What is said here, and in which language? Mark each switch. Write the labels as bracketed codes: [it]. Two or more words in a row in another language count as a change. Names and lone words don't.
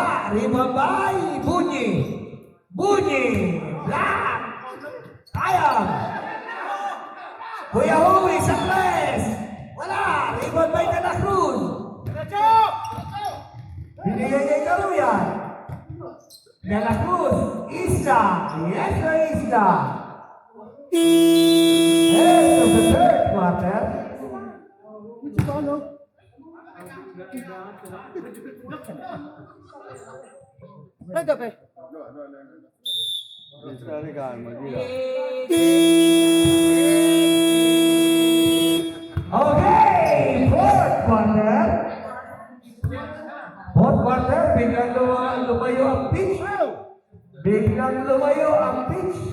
[en] Rebound by Bunyi. Black. [tl] Tayang. Kuya Huwi sa tres. Wala. [en] Rebound by De La Cruz. [tl] Binigay kay Karuyan. De La Cruz. Isla. [en] Yes, sir, Isla. Head of the third quarter. [it] Stai calmo, dillo. [en] Okay, fourth quarter. Fourth quarter, [tl] biglang lumayo ang pitch.